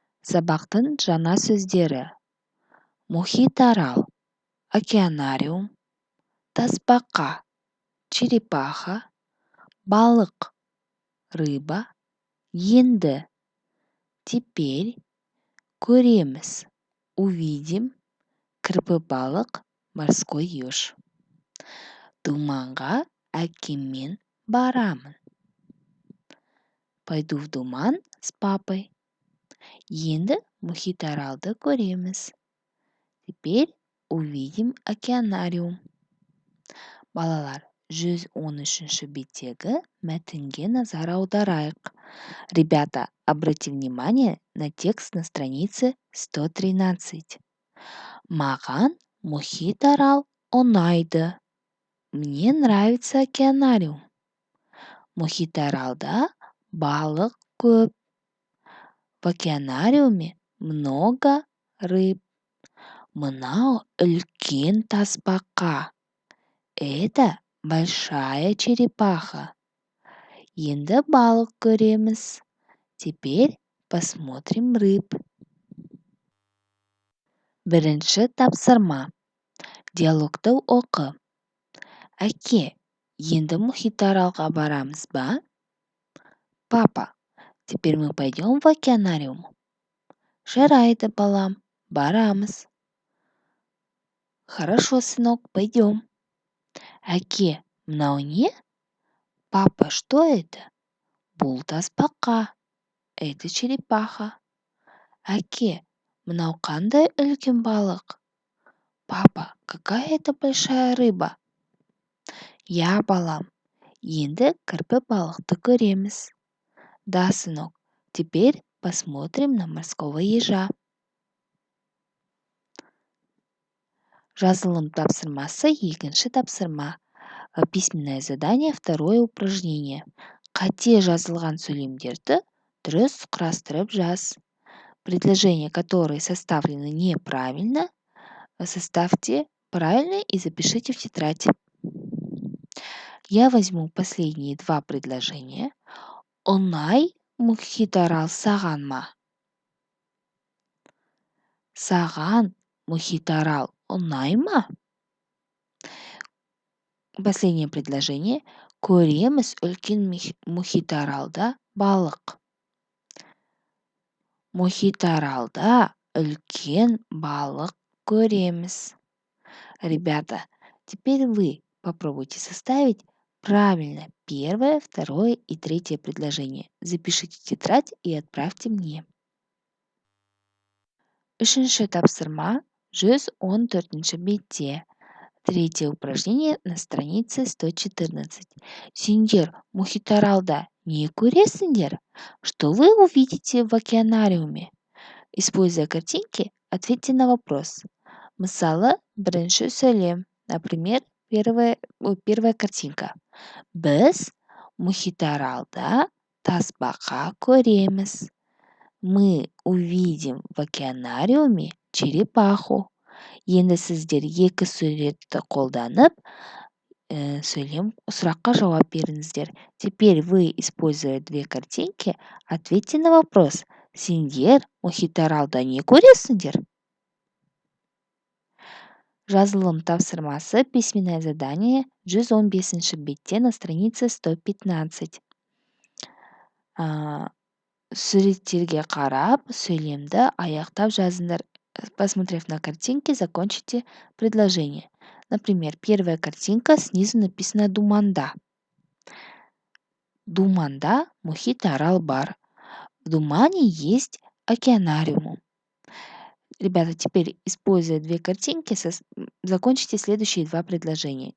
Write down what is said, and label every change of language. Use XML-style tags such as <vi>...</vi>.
<kk>Сабақтың жаңа сөздері: мұхитарал, океанариум, тасбақа, черепаха, балық, рыба, енді, теперь, көреміз, увидим, кірпі балық,</kk> <ru>морской еж.</ru> <kk>Думанға әкеммен барамын.</kk> <ru>Пойду в думан с папой.</ru> <kk>Енді мұхитаралды көреміз.</kk> <ru>Теперь увидим океанариум.</ru> <kk>Балалар, 113 беттегі мәтінге назар аударайық.</kk> <ru>Ребята, обрати внимание на текст на странице 113.</ru> <kk>Маған мұхитарал ұнайды.</kk> <ru>Мне нравится океанариум.</ru> <kk>Мұхитаралда балық көп.</kk> <ru>В океанариуме много рыб.</ru> <kk>Мынау үлкен тасбақа.</kk> <ru>Это большая черепаха.</ru> <kk>Енді балық көреміз.</kk> <ru>Теперь посмотрим рыб.</ru> <kk>Бірінші тапсырма. Диалогты оқы. Әке, енді мұхитаралға барамыз ба?</kk> <ru>Папа, теперь мы пойдем в океанариум.</ru> <kk>Жарайды, балам, барамыз.</kk> <ru>Хорошо, сынок, пойдем.</ru> <kk>Әке, мынау не?</kk> <ru>Папа, что это?</ru> <kk>Бұл тасбақа.</kk> <ru>Это черепаха.</ru> <kk>Әке, мынау қандай үлкен балық?</kk> <ru>Папа, какая это большая рыба?</ru> <kk>Я, балам, енді кірпі балықты көреміз.</kk> <ru>Да, сынок, теперь посмотрим на морского ежа.</ru> <kk>Жазылым тапсырмасы, екінші тапсырма.</kk> <ru>Письменное задание, второе упражнение.</ru> <kk>Қате жазылған сөйлемдерді дұрыс құрастырып жаз.</kk> <ru>Предложения, которые составлены неправильно, составьте правильно и запишите в тетрадь. Я возьму последние два предложения.</ru> <kk>Оңай мұхитарал саған ма? Саған мұхитарал оңай ма?</kk> <ru>Последнее предложение.</ru> <kk>Көреміз үлкен мұхитаралда балық. Мұхитаралда үлкен балық көреміз.</kk> <ru>Ребята, теперь вы попробуйте составить правильно первое, второе и третье предложение. Запишите в тетрадь и отправьте мне.</ru> <kk>Үшінші тапсырма 114 бетте.</kk> <ru>Третье упражнение на странице 114.</ru> <kk>Сендер мұхитаралда не көресіңдер?</kk> <ru>Что вы увидите в океанариуме? Используя картинки, ответьте на вопрос.</ru> <kk>Мысалы, бірінші сөйлем.</kk> <ru>Например, первая картинка.</ru> <kk>Біз мұхитаралда тасбақа көреміз.</kk> <ru>Мы увидим в океанариуме черепаху.</ru> <kk>Енді сіздер екі суретті қолданып, сұраққа жауап беріңіздер.</kk> <ru>Теперь вы, используя две картинки, ответьте на вопрос.</ru> <kk>Сендер мұхитаралда не көресіңдер? Жазылым тапсырмасы,</kk> <ru>письменное задание, 115</ru> <kk>бетте</kk> <ru>на странице 115.</ru> <kk>Суреттерге қарап, сөйлемді аяқтап жазыңдар.</kk> <ru>Посмотрев на картинки, закончите предложение. Например, первая картинка, снизу написано «Думанда».</ru> <kk>Думанда мұхитарал бар.</kk> <ru>В думане есть океанариум. Ребята, теперь, используя две картинки, закончите следующие два предложения.</ru>